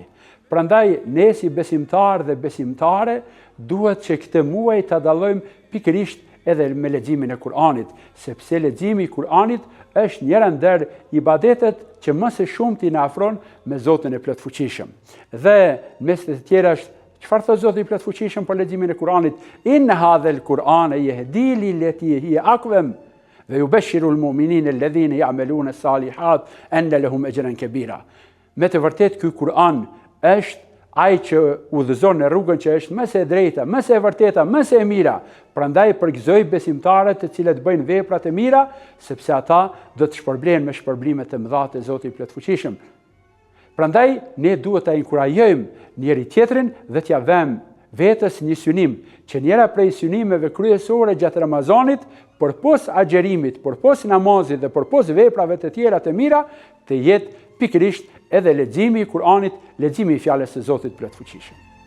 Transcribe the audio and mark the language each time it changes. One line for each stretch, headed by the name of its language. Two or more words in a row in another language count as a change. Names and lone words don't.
Albanian: Prandaj, ne si besimtar dhe besimtare duhet që këtë muaj ta dallojmë pikërisht edhe me leximin e Kur'anit, sepse leximi i Kur'anit është njëra ndër ibadetet që më së shumti na afron me Zotin e Plotfuqishëm. Dhe mes të tjera është çfarë thot Zoti i Plotfuqishëm për leximin e Kur'anit?
Arabic: إن هذا القرآن يهدي للتي هي أقوم ويبشر المؤمنين الذين يعملون الصالحات أن لهم أجرا كبيرا.
Albanian: Me të vërtetë ky Kur'an është ai që udhëzon në rrugën që është më së drejta, më së vërteta, më së mira. Prandaj përgëzoj besimtarët të cilët bëjnë vepra të mira, sepse ata do të shpërblehen me shpërblime të mëdha të Zotit Plotfuqishëm. Prandaj ne duhet ta inkurajojmë njëri tjetrin dhe t'ia vëmë vetes një synim, që njëra prej synimeve kryesore gjatë Ramazanit, përpos agjerimit, përpos namazit dhe përpos veprave të tjera të mira, të jetë pikërisht edhe leximi i Kur'anit, leximi i fjalës së Zotit Plotfuqishëm.